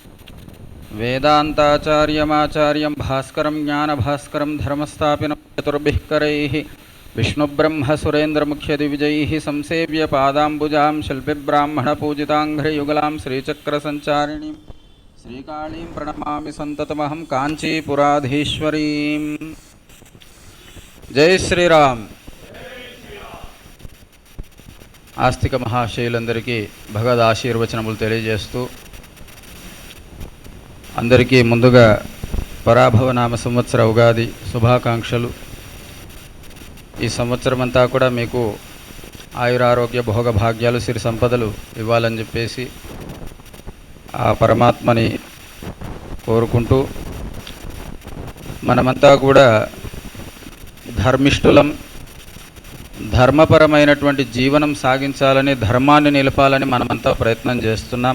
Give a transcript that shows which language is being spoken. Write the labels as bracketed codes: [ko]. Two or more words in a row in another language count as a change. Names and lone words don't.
[sa] वेदान्ताचार्यमाचार्यं भास्करं ज्ञानभास्करं धर्मस्थापिनं चतुर्भिः करैः विष्णुब्रह्मसुरेन्द्रमुख्यदिविजैः संसेव्य पादाम्बुजां शिल्पिब्राह्मणपूजिताङ्घ्रियुगलां श्रीचक्रसञ्चारिणीं श्रीकाళीं प्रणमामि सन्ततमहं काञ्चीपुराधीश्वरीं। जय श्रीराम। [te] ఆస్తిక మహాశయులందరికీ భగవద్ ఆశీర్వచనములు తెలియజేస్తూ, అందరికీ ముందుగా పరాభవనామ సంవత్సర ఉగాది శుభాకాంక్షలు. ఈ సంవత్సరం అంతా కూడా మీకు ఆయురారోగ్య భోగ భాగ్యాలు సిరి సంపదలు ఇవ్వాలని చెప్పేసి ఆ పరమాత్మని కోరుకుంటూ, మనమంతా కూడా ధర్మిష్ఠులం, ధర్మపరమైనటువంటి జీవనం సాగించాలని, ధర్మాన్ని నిలపాలని మనమంతా ప్రయత్నం చేస్తున్నాం.